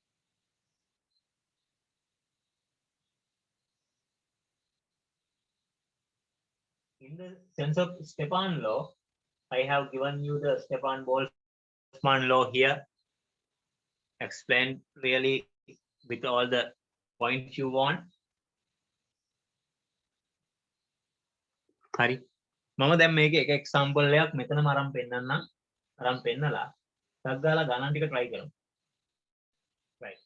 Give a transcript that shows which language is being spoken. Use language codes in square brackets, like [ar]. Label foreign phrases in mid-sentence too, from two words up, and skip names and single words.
[en] In the sense of Stepan law, I have given you the Stepan-Boltzmann law here. Explained really with all the points you want. [si] හරි. මම දැන් මේක එක එක්සැම්පල් එකක් මෙතනම අරන් පෙන්නන්නම්. අරන් පෙන්නලා ටක් ගාලා ගණන් ටික try කරමු. [en] Right.